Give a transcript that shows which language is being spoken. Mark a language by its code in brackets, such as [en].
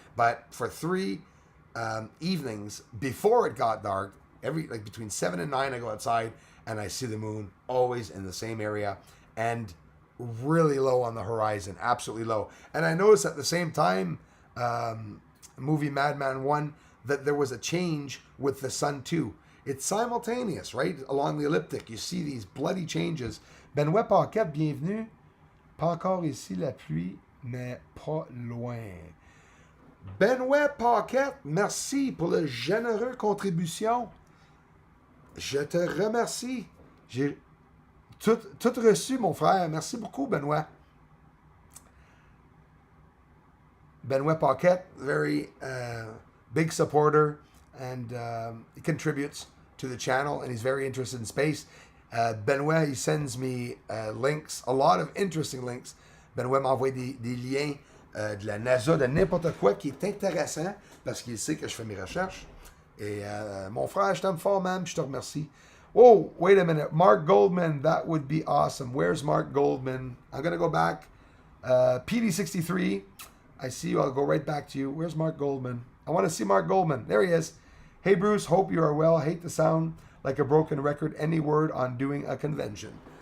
[en] But for 3 evenings before it got dark, between 7 and 9, I go outside and I see the moon always in the same area and really low on the horizon, absolutely low. And I noticed at the same time, Movie Madman 1, that there was a change with the sun too. It's simultaneous, right? Along the elliptic, you see these bloody changes. [fr] Benoît Paquette, bienvenue. Pas encore ici la pluie, mais pas loin. Benoît Paquette, merci pour la généreuse contribution. Je te remercie. J'ai tout reçu, mon frère. Merci beaucoup, Benoît. [en] Benoît Paquette, very big supporter, and he contributes to the channel, and he's very interested in space. Benoît, he sends me links, a lot of interesting links. [fr] Benoît m'envoie des liens de la NASA, de n'importe quoi qui est intéressant, parce qu'il sait que je fais mes recherches. Et mon frère, je t'aime fort, man, je te remercie. [en] Oh, wait a minute. Mark Goldman, that would be awesome. Where's Mark Goldman? I'm going to go back. PD63, I see you. I'll go right back to you. Where's Mark Goldman? I want to see Mark Goldman. There he is. Hey, Bruce, hope you are well. Hate to sound like a broken record. Any word on doing a convention?